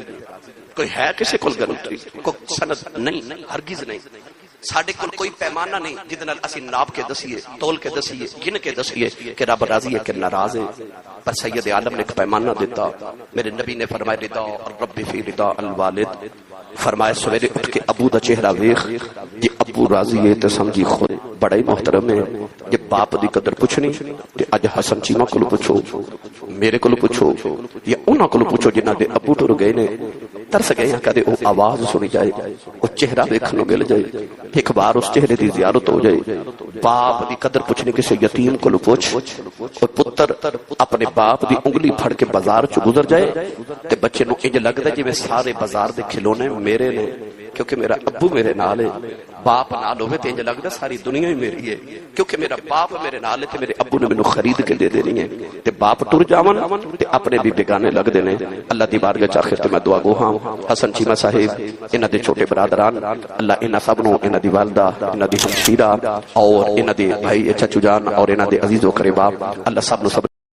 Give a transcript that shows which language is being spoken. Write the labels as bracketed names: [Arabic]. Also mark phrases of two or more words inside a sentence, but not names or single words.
[Punjabi] کوئی ہے کسی کول گارنٹی، کوئی سند نہیں، ہرگز نہیں، ساڈے کول کوئی پیمانہ نہیں جس نال اسی ناپ کے دسیے، تول کے دسیے، گن کے دسیے کہ رب راضی ہے کہ ناراض ہے، پر سید عالم نے ایک پیمانہ دیتا، میرے نبی نے فرمایا [Arabic] رضا الرب فی رضا الوالد، [Punjabi] فرمایا سویرے اٹھ کے ابو دا چہرہ ویکھ، جی ابو راضی ہے تے سمجھی خود بڑا ہی محترم ہے، جی باپ دی قدر پوچھنی تے اج حسن چیمہ کولو پوچھو، میرے کولو پوچھو یا انہاں کولو پوچھو جنہاں دے ابو ٹر گئے نے، ترس گئے ہیں کدے او آواز سنی جائے، او چہرہ ویکھن نوں مل جائے، ایک بار اس چہرے دی زیارت ہو جائے، باپ دی قدر پوچھنے کسی یتیم کولو پوچھ، کوئی پتر اپنے باپ دی انگلی پھڑ کے بازار چ گزر جائے تے بچے نو انج لگدا جویں سارے بازار دے کھلونے میرے نے، کیونکہ میرا ابو میرے نال ہے۔ باپ نال ہوے تے انج لگدا ساری دنیا ہی میری ہے، کیونکہ میرا باپ میرے نال ہے تے میرے ابو نے مینوں خرید کے دے دینی ہے۔ تے باپ ٹر جاون تے اپنے بھی بیگانے لگدے نے۔ اللہ دی بارگاہ چ آخر تے میں دعا گو ہاں حسن چیمہ صاحب، انہاں دے چھوٹے برادران، اللہ انہاں سب نو، انہاں دی والدہ، انہاں دی ہمشیرہ اور انہاں دے بھائی چچو جان اور انہاں دے عزیز و قریبا، اللہ سب نو سب